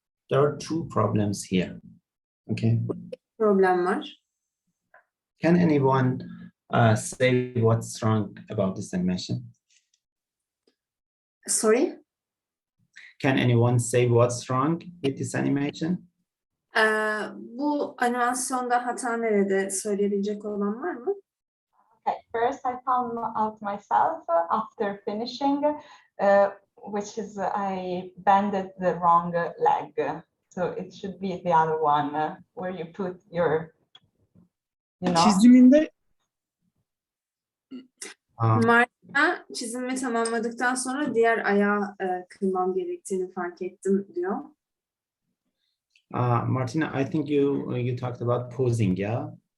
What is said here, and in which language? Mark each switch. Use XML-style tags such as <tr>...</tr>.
<en>There are two problems here. Okay.</en> <tr>Problem var.</tr> <en>Can anyone say what's wrong about this animation? Sorry. Can anyone say what's wrong with this animation?</en> <tr>Bu animasyonda hata nerede söyleyebilecek olan var mı?</tr> <en>Okay, first I found out myself after finishing, which is I bended the wrong leg. So it should be the other one where you put your, you know.</en> <tr>Çiziminde Martina çizimi tamamladıktan sonra diğer ayağı kırmam gerektiğini fark ettim diyor.</tr> <en>Martina, I think you talked about posing, yeah?</en>